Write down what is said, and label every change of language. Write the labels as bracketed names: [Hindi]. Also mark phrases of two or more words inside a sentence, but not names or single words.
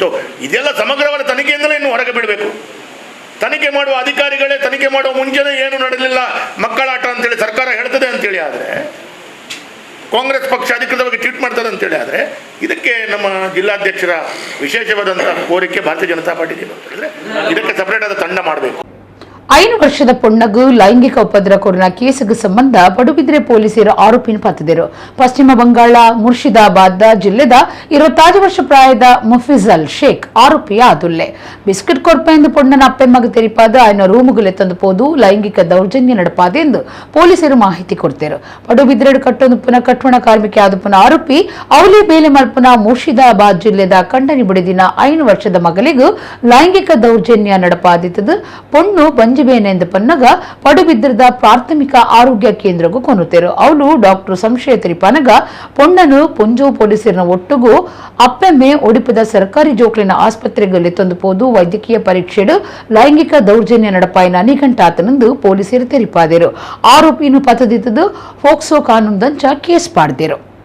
[Kannada] ಇದೆಲ್ಲ ಸಮಗ್ರವಾದ ತನಿಖೆಯಿಂದಲೇ ಇನ್ನು ಹೊರಗೆ ಬಿಡಬೇಕು. ತನಿಖೆ ಮಾಡುವ ಅಧಿಕಾರಿಗಳೇ ತನಿಖೆ ಮಾಡುವ ಮುಂಚೆನೇ ಏನು ನಡೆಯಲಿಲ್ಲ, ಮಕ್ಕಳಾಟ ಅಂತೇಳಿ ಸರ್ಕಾರ ಹೇಳ್ತದೆ ಅಂತೇಳಿ ಆದರೆ, ಕಾಂಗ್ರೆಸ್ ಪಕ್ಷ ಅಧಿಕೃತವಾಗಿ ಟ್ವೀಟ್ ಮಾಡ್ತದೆ ಅಂತೇಳಿ ಆದರೆ, ಇದಕ್ಕೆ ನಮ್ಮ ಜಿಲ್ಲಾಧ್ಯಕ್ಷರ ವಿಶೇಷವಾದಂಥ ಕೋರಿಕೆ ಭಾರತೀಯ ಜನತಾ ಪಾರ್ಟಿ ಏನು ಅಂತ ಹೇಳಿದ್ರೆ, ಇದಕ್ಕೆ ಸಪರೇಟ್ ಆದ ತಂಡ ಮಾಡಬೇಕು. [Tulu] 5 ವರ್ಷದ ಪೊಣ್ಣಗು ಲೈಂಗಿಕ ಉಪದ್ರ ಕೊರನ ಕೇಸಿಗೆ ಸಂಬಂಧ ಪಡುಬಿದ್ರೆ ಪೊಲೀಸರು ಆರೋಪಿನ ಪತ್ತಿದರು. ಪಶ್ಚಿಮ ಬಂಗಾಳ ಮುರ್ಷಿದಾಬಾದ್ ಜಿಲ್ಲೆದ 25 ವರ್ಷ ಪ್ರಾಯದ ಮುಫಿಜಲ್ ಶೇಖ್ ಆರೋಪಿಯ ಅದುಲ್ಲೆ ಬಿಸ್ಕೆಟ್ ಕೊರ್ಪೆಂದು ಪೊಣ್ಣನ ಅಪ್ಪೆಮ್ಮಗ ತೆರಿಪಾದ ಆಯ್ನ ರೂಮುಗುಲೆ ತಂದು ಪೋದು ಲೈಂಗಿಕ ದೌರ್ಜನ್ಯ ನಡಪಾದೆ ಎಂದು ಪೊಲೀಸರು ಮಾಹಿತಿ ಕೊಡ್ತೇರು. ಪಡುಬಿದ್ರೆಡು ಕಟ್ಟೊಂದುಪುನ ಕಟ್ಟುವಣ ಕಾರ್ಮಿಕ ಆದುಪುನ ಆರೋಪಿ ಅವಲಿ ಬೇಲೆ ಮಲ್ಪುನ ಮುರ್ಷಿದಾಬಾದ್ ಜಿಲ್ಲೆದ ಕಂಡನಿ ಬಿಡಿದಿನ 5 ವರ್ಷದ ಮಗಳಿಗೂ ಲೈಂಗಿಕ ದೌರ್ಜನ್ಯ ನಡಪಾದಿತ್ತದು. ಪೊಣ್ಣು ಬೇನೆಂದು ಪನ್ನಗ ಪಡುಬಿದ್ರದ ಪ್ರಾಥಮಿಕ ಆರೋಗ್ಯ ಕೇಂದ್ರಗೂ ಕೊನುತ್ತೇರು. ಅವಳು ಡಾಕ್ಟರ್ ಸಂಶಯ ತಿರಿಪನಗ ಪೊಣ್ಣನು ಪುಂಜು ಪೊಲೀಸರಿನ ಒಟ್ಟುಗೂ ಅಪ್ಪೆಮ್ಮೆ ಒಡಿಪದ ಸರ್ಕಾರಿ ಜೋಕ್ಲಿನ ಆಸ್ಪತ್ರೆಗೆ ತಂದು ಪೋದು ವೈದ್ಯಕೀಯ ಪರೀಕ್ಷೆಡು ಲೈಂಗಿಕ ದೌರ್ಜನ್ಯ ನಡಪಾಯಿನ ನಿಘಂಟಾತನೆಂದು ಪೊಲೀಸರು ತೆರಿಪಾದರು. ಆರೋಪಿಯನ್ನು ಪತದಿತ್ತದು ಫೋಕ್ಸೋ ಕಾನೂನು ದಂಚ ಕೇಸ್ ಪಾಡ್ದೇರು.